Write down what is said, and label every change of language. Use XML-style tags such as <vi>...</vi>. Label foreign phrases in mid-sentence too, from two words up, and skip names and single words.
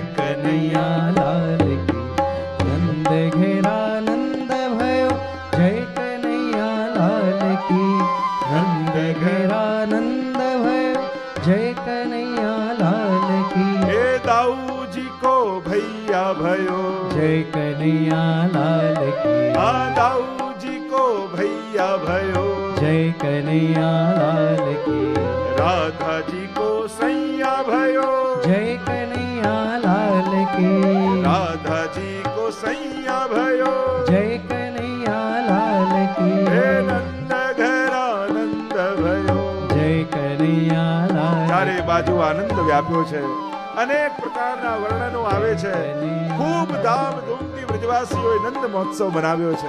<hi>कनैया लाल की. नंद घेरानंद भयो जय कनैया लाल की. नंद घेरानंद भयो जय कनैया लाल की. हे दाऊजी को भैया भयो जय कनैया लाल की. आ दाऊजी को भैया भयो जय कनैया लाल की. राधाजी को सैया भयो जय कनैया लाल की. राधाजी को सैया भयो जय कनैया लाल की. हे नंद घरानंद भयो. जय कनैया लाल.</hi> <gu>ચારે બાજુ આનંદ વ્યાપ્યો છે. અનેક પ્રકારના વર્ણનો આવે છે. ખૂબ ધામધૂમથી વ્રજવાસીઓએ નંદ મહોત્સવ બનાવ્યો છે.</gu>